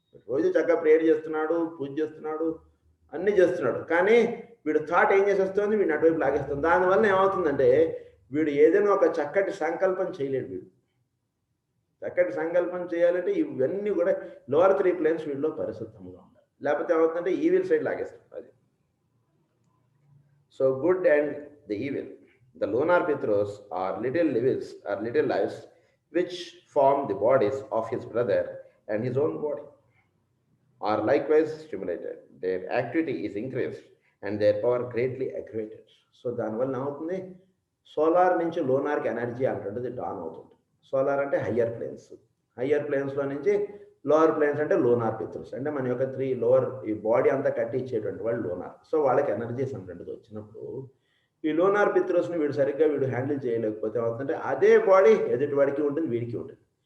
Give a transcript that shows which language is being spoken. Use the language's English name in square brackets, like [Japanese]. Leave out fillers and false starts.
[Telugu] రోజు చక్కగా ప్రేయర్ చేస్తున్నాడు, పూజ చేస్తున్నాడు, అన్నీ చేస్తున్నాడు, కానీ వీడు థాట్ ఏం చేసేస్తుంది, వీడిని అటువైపు లాగేస్తుంది. దానివల్ల ఏమవుతుందంటే వీడు ఏదైనా ఒక చక్కటి సంకల్పం చేయలేడు. వీడు చక్కటి సంకల్పం చేయాలంటే ఇవన్నీ కూడా లోవర్ 3 ప్లేన్స్ వీడిలో పరిశుద్ధంగా ఉండాలి, లేకపోతే ఏమవుతుందంటే ఈవిల్ సైడ్ లాగేస్తుంది అది. [English] So good and the evil, the lunar pitros are little lives which form the bodies of his brother and his own body are likewise stimulated. Their activity is increased and their power greatly aggravated. [Telugu] So దానివల్ల ఏమవుతుంది, solar నుంచి లోనార్కి energy అంటుంటుంది don అవుతుంది. Solar అంటే higher planes, higher ప్లేన్స్లో నుంచి lower planes అంటే lunar పిత్రుస్, అంటే మన యొక్క 3 లోవర్ ఈ బాడీ అంతా కట్టి ఇచ్చేటువంటి వాళ్ళు లోనార్. సో వాళ్ళకి ఎనర్జీస్ అంటుంటుంది వచ్చినప్పుడు ఈ లోనార్ పిత్రోస్ని వీడు హ్యాండిల్ చేయలేకపోతే ఏమవుతుందంటే అదే బాడీ ఎదుటివాడికి ఉంటుంది, వీడికి ఉంటుంది.